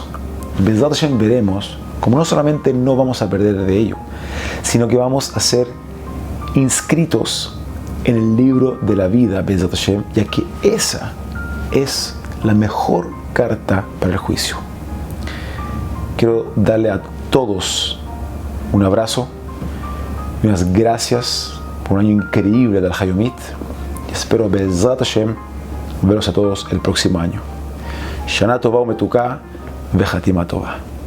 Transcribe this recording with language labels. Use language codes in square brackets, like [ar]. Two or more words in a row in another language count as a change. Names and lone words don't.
[he] בעזרת השם [es] veremos como no solamente no vamos a perder de ello, sino que vamos a ser inscritos en el libro de la vida, [he] בעזרת השם, [es] ya que esa es la mejor carta para el juicio. Quiero darle a todos un abrazo y unas gracias por un año increíble del Hayomit. Y espero, [he] בעזרת השם, [es] veros a todos el próximo año. [he] שנה טובה ומתוקה וחתימה טובה.